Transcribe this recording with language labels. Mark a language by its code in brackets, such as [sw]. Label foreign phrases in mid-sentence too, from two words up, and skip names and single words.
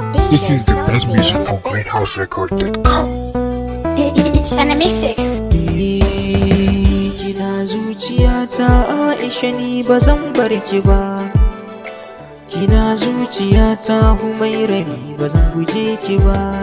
[en] This is the best music from greenhouserecord dot com. Shana Mixes. [ha] Kina zuciyata, Aisha, ni ba zan bar ki ba. Kina zuciyata, Humaira, ni ba zan guje ki ba.